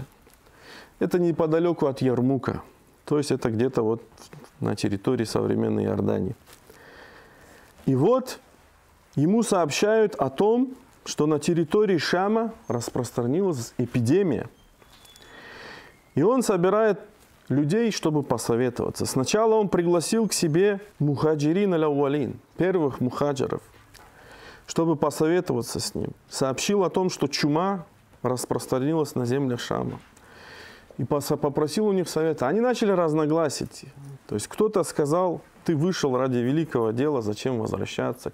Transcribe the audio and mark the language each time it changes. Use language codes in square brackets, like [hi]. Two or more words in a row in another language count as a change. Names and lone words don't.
[ru] Это неподалеку от Ярмука. То есть это где-то вот на территории современной Иордании. И вот ему сообщают о том, что на территории Шама распространилась эпидемия. И он собирает людей, чтобы посоветоваться. Сначала он пригласил к себе [ar] المهاجرين الأولين, [ru] первых мухаджиров, чтобы посоветоваться с ним. Сообщил о том, что чума распространилось на землях Шама. И попросил у них совета. Они начали разногласить. То есть кто-то сказал, ты вышел ради великого дела, зачем возвращаться?